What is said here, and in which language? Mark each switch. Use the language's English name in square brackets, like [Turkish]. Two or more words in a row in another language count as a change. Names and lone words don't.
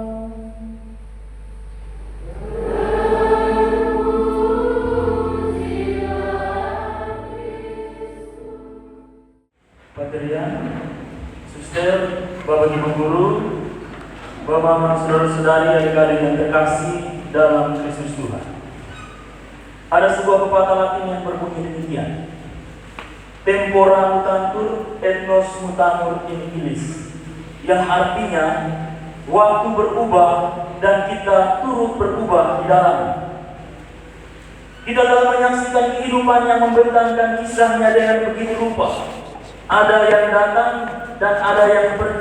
[Indonesian] Patrian, suster, Bapak Ibu guru, Bapak saudara-saudari adik-adik yang terkasih dalam Kristus Tuhan. Ada sebuah pepatah Latin yang berbunyi demikian: [Latin] "Tempora mutantur et nos mutamur in illis", [Indonesian] yang artinya waktu berubah dan kita turut berubah di dalamnya. Kita telah menyaksikan kehidupan yang membentangkan kisahnya dengan begitu rupa. Ada yang datang dan ada yang pergi.